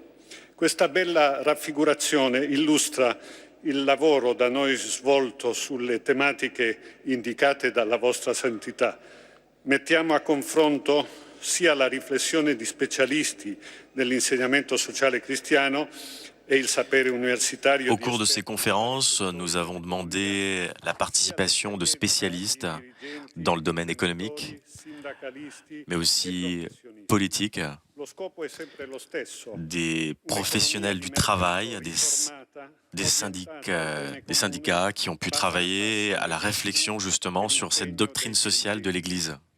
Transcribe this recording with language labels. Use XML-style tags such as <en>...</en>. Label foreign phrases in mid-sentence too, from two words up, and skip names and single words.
<it>Questa bella raffigurazione illustra il lavoro da noi svolto sulle tematiche indicate dalla vostra santità. Mettiamo a confronto sia la riflessione di specialisti dell'insegnamento sociale cristiano e il sapere universitario.</it> <fr>Au cours de ces conférences, nous avons demandé la participation de spécialistes dans le domaine économique, mais aussi politique, des professionnels du travail, des syndicats qui ont pu travailler à la réflexion justement sur cette doctrine sociale de l'Église.</fr>